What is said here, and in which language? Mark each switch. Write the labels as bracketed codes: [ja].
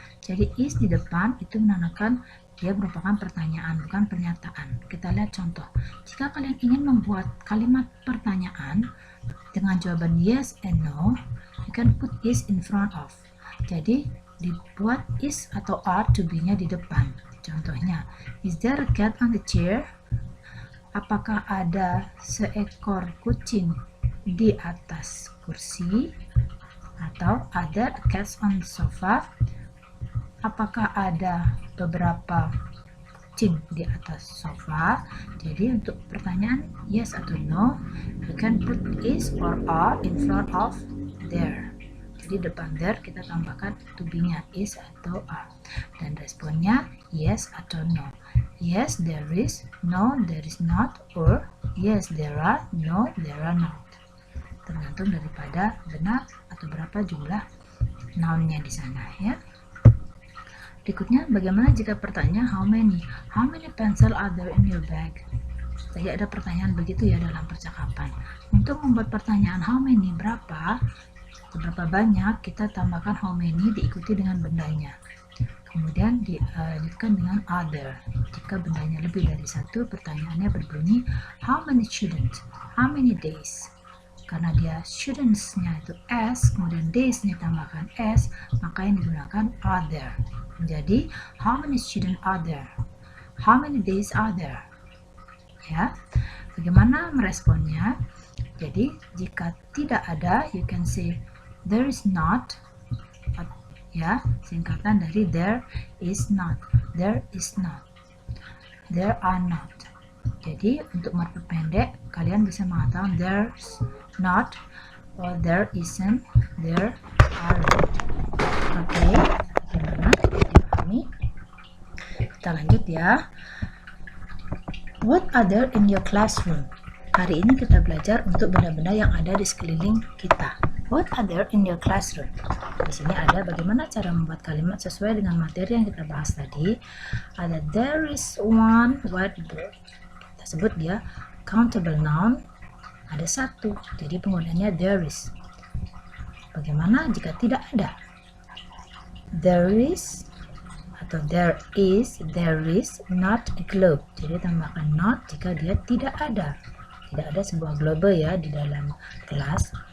[id] Jadi is di depan itu menandakan dia merupakan pertanyaan, bukan pernyataan. Kita lihat contoh. Jika kalian ingin membuat kalimat pertanyaan dengan jawaban [en] yes and no, you can put is in front of. [id] Jadi dibuat is atau are to be-nya di depan. [en] Contohnya, is there a cat on the chair? [id] Apakah ada seekor kucing di atas kursi? Atau ada cats on the sofa? Apakah ada beberapa kucing di atas sofa? Jadi untuk pertanyaan yes atau no, [en] you can put is or are in front of there. [id] Jadi depan there kita tambahkan to be-nya is atau are. Dan responnya yes atau no. [en] Yes, there is. No, there is not. Or yes, there are. No, there are not. [id] Tergantung daripada benar atau berapa jumlah noun-nya di sana ya. Berikutnya, bagaimana jika pertanyaan how many? [en] How many pencil are there in your bag? [id] Tadi ada pertanyaan begitu ya dalam percakapan. Untuk membuat pertanyaan how many berapa, seberapa banyak, kita tambahkan how many diikuti dengan bendanya. Kemudian dilanjutkan dengan other. Jika bendanya lebih dari satu, pertanyaannya berbunyi [en] how many students, how many days. [id] Karena dia students-nya itu S, kemudian days-nya tambahkan S, maka yang digunakan other. [en] Jadi how many students are there? How many days are there? [id] Ya, bagaimana meresponnya? Jadi jika tidak ada, [en] you can say there is not. [id] Ya, singkatan dari [en] there is not. There is not. There are not. [id] Jadi untuk memperpendek, kalian bisa mengatakan [en] there's not, or there isn't, there aren't. [id] Oke, bagaimana? Dipahami? Kita lanjut ya. [en] What are there in your classroom? [id] Hari ini kita belajar untuk benda-benda yang ada di sekeliling kita. [en] What are there in your classroom? [id] Di sini ada bagaimana cara membuat kalimat sesuai dengan materi yang kita bahas tadi. [en] Ada there is one whiteboard. [id] Kita sebut dia countable noun. Ada satu, jadi penggunaannya there is. Bagaimana jika tidak ada? [en] There is atau there is not a globe. [id] Jadi tambahkan not jika dia tidak ada. Tidak ada sebuah globe ya di dalam kelas.